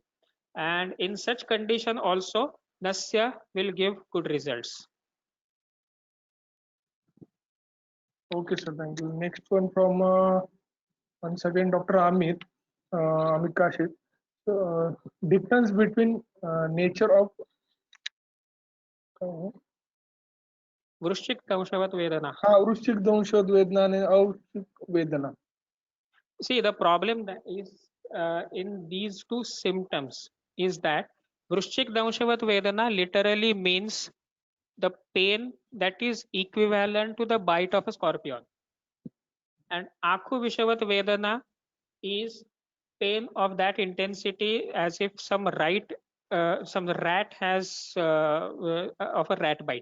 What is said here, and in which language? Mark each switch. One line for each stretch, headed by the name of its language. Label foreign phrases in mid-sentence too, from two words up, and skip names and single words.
English: And in such condition also, Nasya will give good results. Okay, sir. Thank you. Next one from once again Dr. Amit Kashit. Difference between nature of
Sanskrit: Vrushchik Damshavat Vedana. वृश्चिक दंशोद वेदना
English: and
Sanskrit: अवृश्चिक वेदना.
English: See, the problem that is in these two symptoms is that
Sanskrit: Vrushchik Damshavat Vedana
English: literally means the pain that is equivalent to the bite of a scorpion. And
Sanskrit: Akhu Vishavat Vedana
English: is pain of that intensity as if some rat has of a rat bite.